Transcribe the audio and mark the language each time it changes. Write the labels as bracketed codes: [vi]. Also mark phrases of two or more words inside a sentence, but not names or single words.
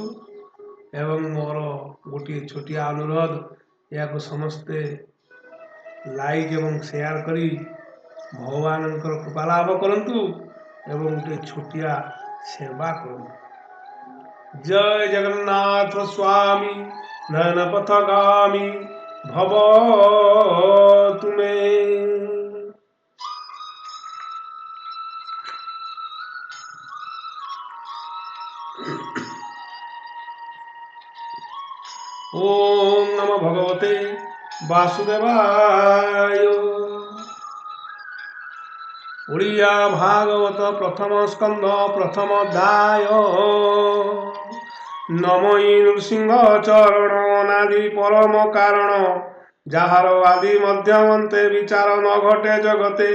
[or] ଏବଂ ମୋର ଗୋଟିଏ ଛୋଟିଆ ଅନୁରୋଧ, ଏହାକୁ ସମସ୍ତେ ଲାଇକ୍ ଏବଂ ସେୟାର କରି ଭଗବାନଙ୍କର କୃପା ଲାଭ କରନ୍ତୁ ଏବଂ ଗୋଟିଏ ଛୋଟିଆ ସେବା କରନ୍ତୁ। [sa] ଜୟ ଜଗନ୍ନାଥ ସ୍ୱାମୀ ନୟନ ପଥଗାମୀ ଭବ ତୁମେ। ওম নমো ভগবতে বাসুদেবায়। [or] ଓଡ଼ିଆ ଭାଗବତ ପ୍ରଥମ ସ୍କନ୍ଧ ପ୍ରଥମ ଅଧ୍ୟାୟ। ନମଇ ନୃସିଂହ ଚରଣ ଅନାଦି ପରମ କାରଣ, ଯାହାର ଆଦି ମଧ୍ୟମନ୍ତେ ବିଚାର ନ ଘଟେ ଜଗତେ।